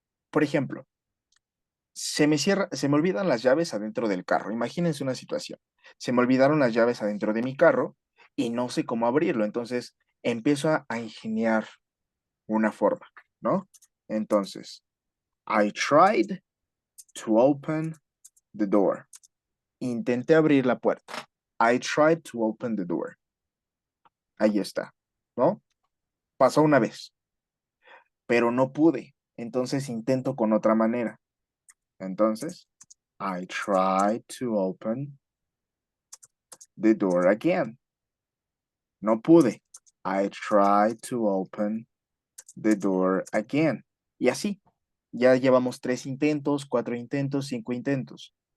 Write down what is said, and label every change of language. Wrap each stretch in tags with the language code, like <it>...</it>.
<es>Por ejemplo, se me olvidan las llaves adentro del carro. Imagínense una situación. Se me olvidaron las llaves adentro de mi carro y no sé cómo abrirlo. Entonces empiezo a ingeniar una forma, ¿no?</es> <en>Entonces, I tried to open the door.</en> <es>Intenté abrir la puerta.</es> <en>I tried to open the door.</en> <es>Ahí está, ¿no? Pasó una vez, pero no pude. Entonces intento con otra manera.</es> <en>Entonces, I tried to open the door again.</en> <es>No pude.</es> <en>I tried to open the door again.</en> <es>Y así, ya llevamos 3 intentos, 4 intentos, 5 intentos.</es>